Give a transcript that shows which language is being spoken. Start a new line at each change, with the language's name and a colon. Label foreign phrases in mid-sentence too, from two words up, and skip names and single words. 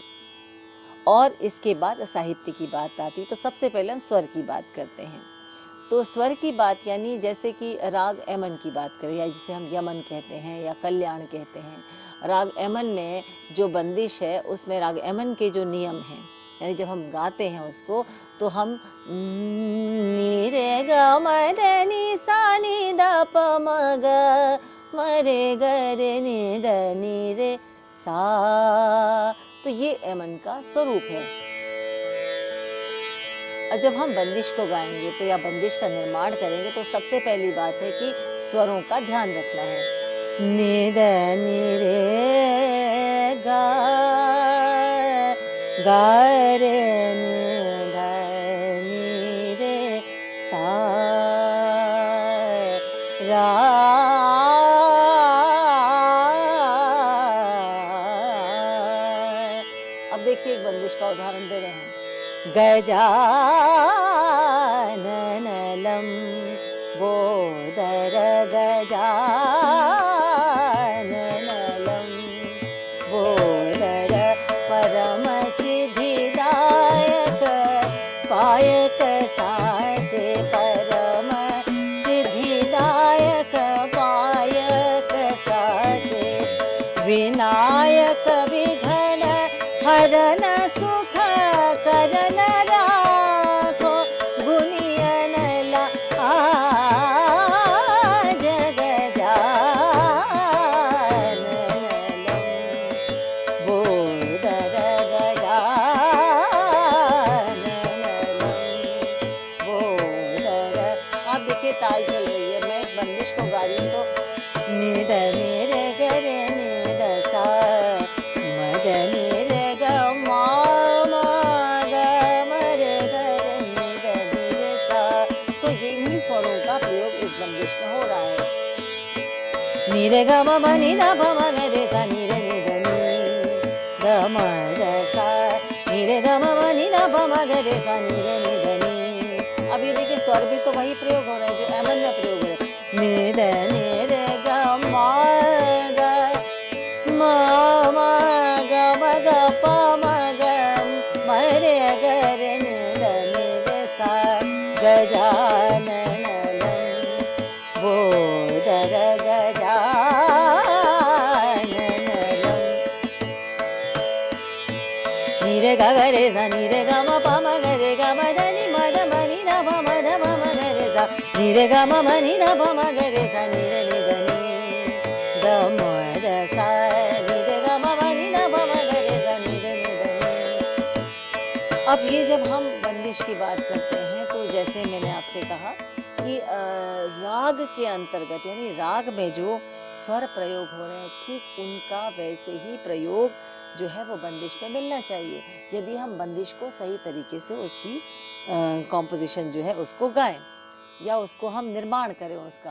Hindi: और इसके बाद साहित्य की बात आती, तो सबसे पहले हम स्वर की बात करते हैं। तो स्वर की बात यानी जैसे कि राग एमन की बात करें, या जिसे हम यमन कहते हैं या कल्याण कहते हैं। राग एमन में जो बंदिश है उसमें राग एमन के जो नियम हैं, यानी जब हम गाते हैं उसको तो हम नी रे ग म रे नी सा नी द प म ग म रे ग रे नी द नी रे सा, तो ये एमन का स्वरूप है। और जब हम बंदिश को गाएंगे तो या बंदिश का निर्माण करेंगे तो सबसे पहली बात है कि स्वरों का ध्यान रखना है। नि द नि रे गा गा रे नि ध नि रे सा रा। अब देखिए एक बंदिश का उदाहरण दे रहे हैं। गजाननलं बोदर गजाननलं बोदर परम सिद्धिदायक पायक साचे परम सिद्धिदायक पायक साचे विनायक विघ्न हरन सुख करन राखो गुनियन ला जग जाननलं बोदर गजाननलं बोदर। आप देखिए ताल चल रही है, मैं बंदिश को गा रही हूँ तो निद निरे गरे निद सा मद निरे ग मा मा ग म रे ग रे निद निरे सा। तो ये इन्हीं स्वरों का प्रयोग इस बंदिश में हो रहा है। निरे ग म नि द प म ग रे सा निरे नि द नि ग म ग सा निरे ग म नि द प म ग रे सा निरे नि द नि। अब ये देखिए स्वर भी तो वही प्रयोग हो रहा है जो एमन में प्रयोग हो रहा है। नि द नि रे ग म ग म म ग म ग प म ग म रे ग रे नि द नि रे सा गजाननलं बोदर गजाननलं ग रे सा नी रे ग म प म ग रे ग म ध नि म ध म नि ध प म ध प म ग रे सा नी रे ग म म नि ध प म ग रे सा नी रे नि ध नि ग म ध सा नी रे ग म म नि ध प म ग रे सा नी रे नि ध नि। अब ये जब हम बंदिश की बात करते हैं तो जैसे मैंने आपसे कहा कि राग के अंतर्गत यानी राग में जो स्वर प्रयोग हो रहे हैं ठीक उनका वैसे ही प्रयोग जो है वो बंदिश में मिलना चाहिए, यदि हम बंदिश को सही तरीके से उसकी कॉम्पोजिशन जो है उसको गाएं या उसको हम निर्माण करें उसका।